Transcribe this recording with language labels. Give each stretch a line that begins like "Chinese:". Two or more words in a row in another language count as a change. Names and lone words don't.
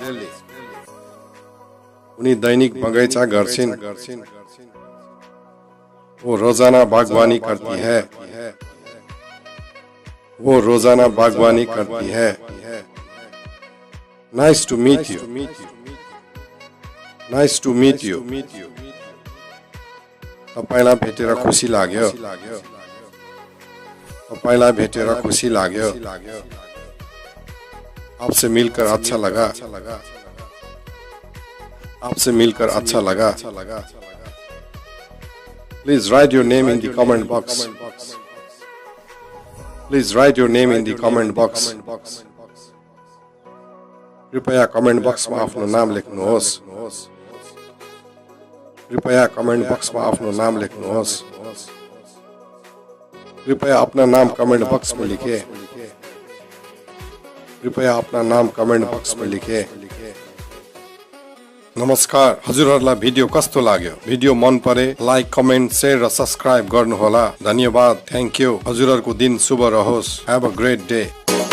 Nepali: उनी दैनिक बगैंचा गर्छिन्,
Hindi: वो रोजाना बागवानी करती है, वो रोजाना बागवानी करती है।
English: Nice to meet you, nice to meet you।
Nepali: तपाईलाई भेटेर खुसी लाग्यो, तपाईलाई भेटेर खुसी लाग्यो।
Hindi: आपसे मिलकर अच्छा लगा, आपसे मिलकर अच्छा लगा।
English: Please write your name in the comment box, please write your name in the comment box।
Nepali: कृपया कमेन्ट बक्समा आफ्नो नाम लेख्नुहोस्, कृपया कमेन्ट बक्समा आफ्नो नाम लेख्नुहोस्।
Hindi: कृपया अपना नाम कमेंट बॉक्स में लिखे, कृपया अपना नाम कमेंट बॉक्स में लिखे।
Nepali: नमस्कार, हजुरहरुलाई भिडियो कस्तो लाग्यो? भिडियो मन परे लाइक, कमेन्ट, शेयर र सब्स्क्राइब गर्नुहोला। धन्यवाद,
English: thank you.
Nepali: हजुरहरुको दिन शुभ रहोस्।
English: have a great day.